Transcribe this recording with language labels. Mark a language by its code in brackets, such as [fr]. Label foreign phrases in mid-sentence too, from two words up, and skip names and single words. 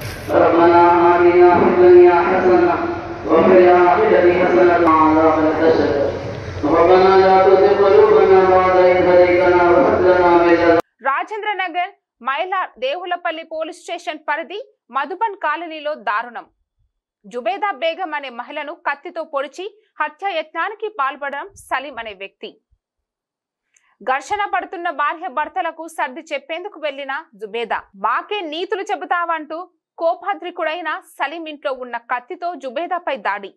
[ar] ربنا آتنا في الدنيا حسنة وفي الآخرة حسنة وعذاب الحسنة ربنا لا تزغ قلوبنا بعد إذ هديتنا وهب لنا من لدنك. [te] రాజేంద్ర నగర్ మైలా దేవులపల్లి పోలీస్ స్టేషన్ పరిధి మధుబన్ కాలనీలో దారుణం. జుబేదా బేగం అనే మహిళను కత్తితో పొడిచి హత్యాయత్నానికి పాల్పడడం సలీం అనే వ్యక్తి. ఘర్షణ పడుతున్న భార్య భర్తలకు సర్ది చెప్పేందుకు వెళ్లిన జుబేదా మాకే నీతులు చెబుతావంటూ కోపాద్రికుడైన సలీం ఇంట్లో ఉన్న కత్తితో జుబేదాపై దాడి.